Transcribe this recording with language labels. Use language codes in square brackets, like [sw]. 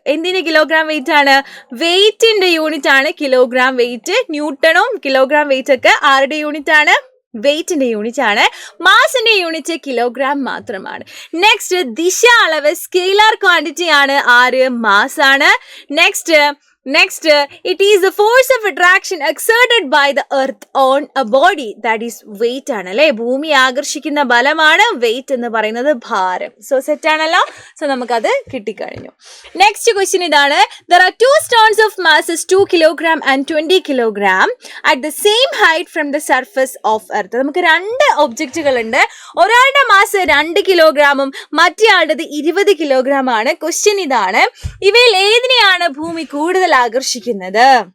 [ml] എന്തിന്റെ kilogram wait ആണ്? വെയിറ്റിന്റെ unit ആണ് കിലോഗ്രാം വെയിറ്റ്. ന്യൂട്ടണും കിലോഗ്രാം വെയിറ്റ് ഒക്കെ ആരുടെ യൂണിറ്റ് ആണ്? വെയിറ്റിന്റെ യൂണിറ്റ് ആണ്. മാസിന്റെ യൂണിറ്റ് കിലോഗ്രാം മാത്രമാണ്. നെക്സ്റ്റ്, ദിശ അളവ് സ്കെയിലർ ക്വാണ്ടിറ്റി ആണ്. ആര്? മാസ് ആണ്. [en] Next, it is the force of attraction exerted by the earth on a body, that is weight [ml] ആണ് അല്ലെ. ഭൂമി ആകർഷിക്കുന്ന ബലമാണ് വെയിറ്റ് എന്ന് പറയുന്നത്, ഭാരം. സോ സെറ്റ് ആണല്ലോ. സോ നമുക്കത് കിട്ടിക്കഴിഞ്ഞു. നെക്സ്റ്റ് ക്വസ്റ്റ്യൻ ഇതാണ്. [en] There are two stones of masses 2 kilogram and 20 kilogram at the same height from the surface of earth. [ml] നമുക്ക് രണ്ട് ഒബ്ജക്റ്റുകൾ ഉണ്ട്. ഒരാളുടെ മാസ് 2 കിലോഗ്രാമും മറ്റേയാളുടേത് 20 കിലോഗ്രാം ആണ്. ക്വസ്റ്റ്യൻ ഇതാണ്, ഇവയിൽ ഏതിനെയാണ് ഭൂമി കൂടുതൽ ആകർഷിക്കുന്നത്?